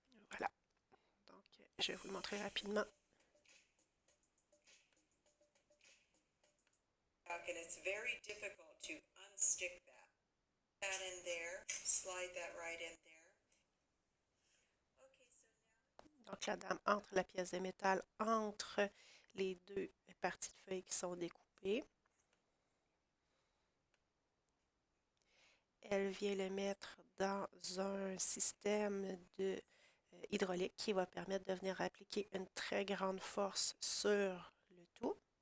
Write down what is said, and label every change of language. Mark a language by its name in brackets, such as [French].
[French] Voilà. Donc, je vais vous le montrer rapidement. [English] And it's very difficult to unstick that. That in there, slide that right in there. Okay, so now... [French] Donc, la dame entre la pièce de métal, entre les deux parties de feuilles qui sont découpées. Elle vient le mettre dans un système de hydraulique qui va permettre de venir appliquer une très grande force sur le tout.